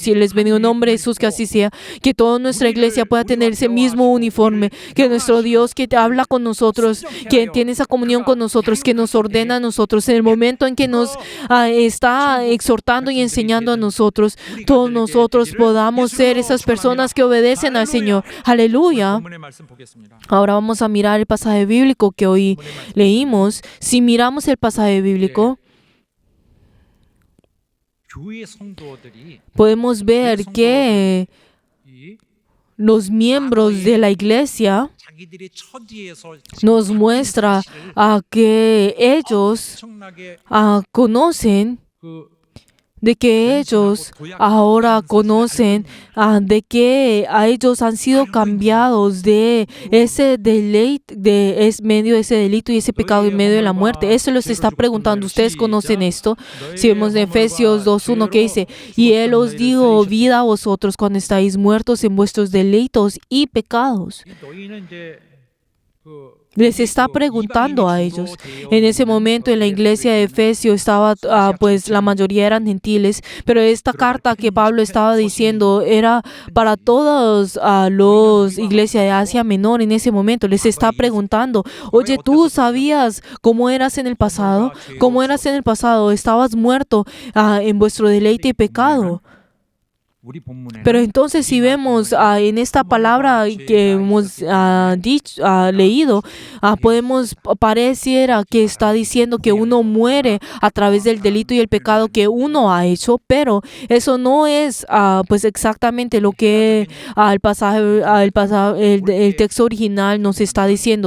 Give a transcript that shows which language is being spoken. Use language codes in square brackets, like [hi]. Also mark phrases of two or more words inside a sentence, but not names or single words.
[es] Y les bendigo en nombre de Jesús, que así sea. Que toda nuestra iglesia pueda tener ese mismo uniforme. Que nuestro Dios que te habla con nosotros, que tiene esa comunión con nosotros, que nos ordena a nosotros en el momento en que nos está exhortando y enseñando a nosotros, todos nosotros podamos ser esas personas que obedecen al Señor. Aleluya. [ko] 본문의 말씀 보겠습니다. [es] Ahora vamos a mirar el pasaje bíblico que hoy leímos. Si miramos el pasaje bíblico, [ko] 교회 성도들이 [es] podemos ver que [ko] 이 [es] los miembros de la iglesia [ko] 자기들의 처지에서 [es] nos muestra que ellos [ko] 엄청나게 [es] conocen [ko] 그 [es] de que ellos ahora conocen de que a ellos han sido cambiados de ese deleite, medio de ese delito y ese pecado en medio de la muerte. Eso les está preguntando. ¿Ustedes conocen esto? Si vemos en Efesios 2:1 que dice, y Él os dio vida a vosotros cuando estáis muertos en vuestros delitos y pecados. [ko] 이 너희는 이제 그 [es] Les está preguntando a ellos. En ese momento en la iglesia de Efesios estaba, pues la mayoría eran gentiles, pero esta carta que Pablo estaba diciendo era para todos los iglesias de Asia Menor en ese momento. Les está preguntando, oye, ¿tú sabías cómo eras en el pasado? ¿Cómo eras en el pasado? Estabas muerto en vuestro deleite y pecado. [ko] 우리 본문에 [es] Pero entonces si vemos en esta palabra que hemos leído, pareciera que está diciendo que uno muere a través del delito y el pecado que uno ha hecho, pero eso no es pues exactamente lo que el texto original nos está diciendo.